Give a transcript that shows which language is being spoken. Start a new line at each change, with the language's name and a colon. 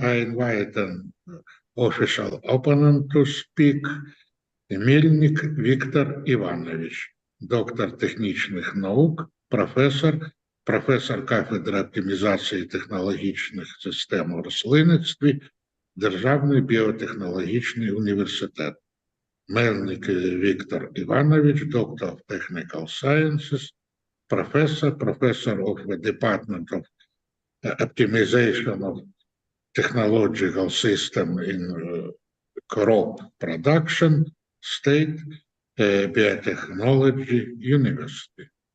English: I invite an official opponent to speak.
Ukrainian: Мельник Віктор Іванович, доктор технічних наук, професор кафедри оптимізації технологічних систем у рослинництві, Державний біотехнологічний університет.
English: Мельник Віктор Іванович, доктор of Technical Sciences, professor of the Department of Optimization of Technological System in crop production, State Biotechnology University.